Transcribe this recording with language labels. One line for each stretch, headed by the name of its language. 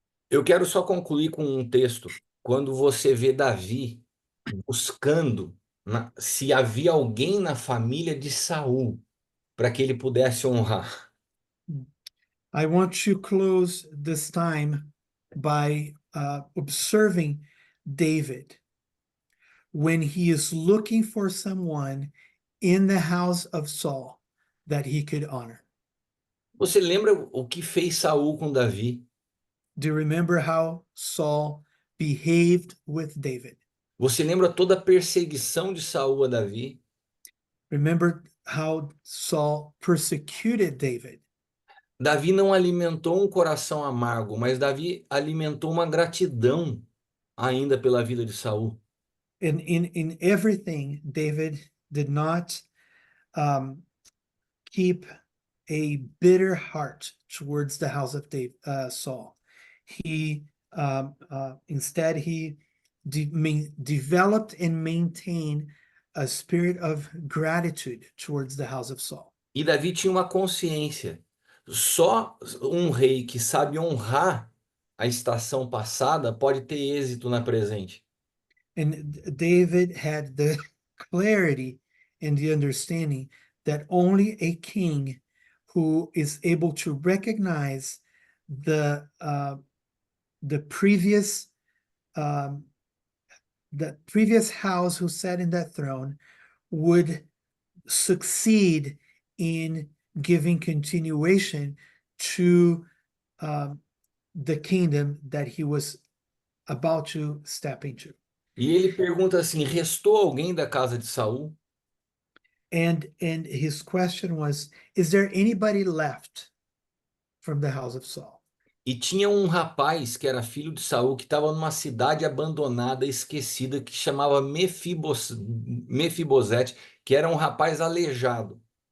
Portuguese: Eu quero só concluir com um texto. Quando você vê Davi buscando se havia alguém na família de Saul para que ele pudesse honrar.
English: I want to close this time by observing David when he is looking for someone in the house of Saul that he could honor.
Portuguese: Você lembra o que fez Saul com Davi?
English: Do you remember how Saul behaved with David?
Portuguese: Você lembra toda a perseguição de Saul a Davi?
English: Remember how Saul persecuted David?
Portuguese: Davi não alimentou um coração amargo, mas Davi alimentou uma gratidão. ainda pela vida de Saul.
English: In everything, David did not um, keep a bitter heart towards the house of Saul. He instead he developed and maintained a spirit of gratitude towards the house of Saul.
Portuguese: E Davi tinha uma consciência. Só um rei que sabe honrar a estação passada pode ter êxito na presente.
English: And David had the clarity and the understanding that only a king who is able to recognize the previous house who sat in that throne would succeed in giving continuation to the kingdom that he was about to step into.
Portuguese: E ele pergunta assim: restou alguém da casa de Saul?
English: And his question was, is there anybody left from the house of Saul?
Portuguese: E tinha um rapaz que era filho de Saul que estava numa cidade abandonada, esquecida, que chamava Mefibosete, que era um rapaz aleijado.